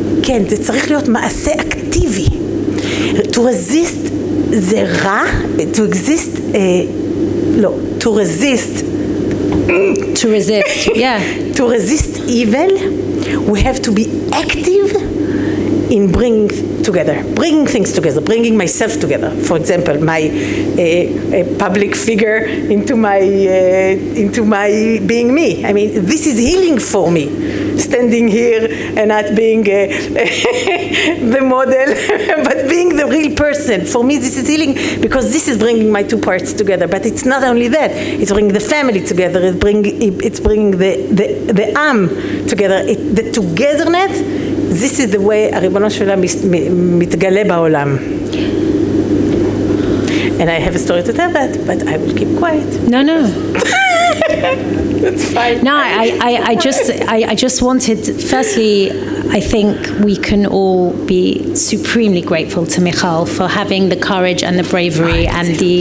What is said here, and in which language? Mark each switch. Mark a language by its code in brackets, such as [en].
[he] כן, זה צריך להיות מעשה אקטיבי. [en] To resist [he] זה רע, [en] to exist, לא, to resist. To resist, yeah. To resist evil, we have to be active in bringing things together, bringing myself together. For example, my public figure into my being me. I mean, this is healing for me. Standing here and not being the model, but being the real person. For me, this is healing because this is bringing my two parts together. But it's not only that; it's bringing the family together. It's bringing the Am together. The togetherness. This is the way הריבונו של עולם מתגלה בעולם. And I have a story to tell that, but I will keep quiet. No. That's fine. No, I just wanted, firstly, I think we can all be supremely grateful to Michal for having the courage and the bravery and the...